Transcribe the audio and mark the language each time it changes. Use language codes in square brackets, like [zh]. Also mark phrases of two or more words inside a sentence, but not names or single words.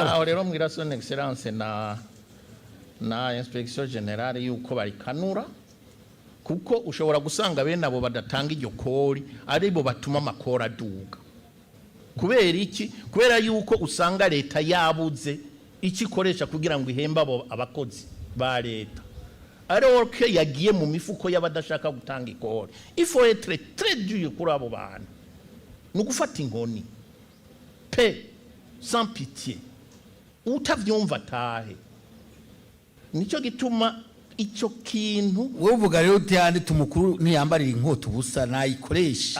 [rn] naho rero mbwira [fr] son excellence [rn] na [fr] inspection generale [rn] yuko barikanura, kuko ushobora gusanga bene abo badatanga iryo kori ari bo batuma amakora aduga. Kubera iki? Kubera yuko usanga leta yabuze ikikoresha kugira ngo ihemba abo abakozi ba leta, [fr] alors que [rn] yagiye mu mifuko y'abadashaka gutanga ikori. [fr] Il faut être très dur [rn] kuri abo bantu, nugufata inkoni pe [fr] sans pitié [rn] utavyumva tahe. Nico gituma icyo kintu wowe uvuga rero utiyandi tumukuru ntiyambarira inkota ubusa nayikoresha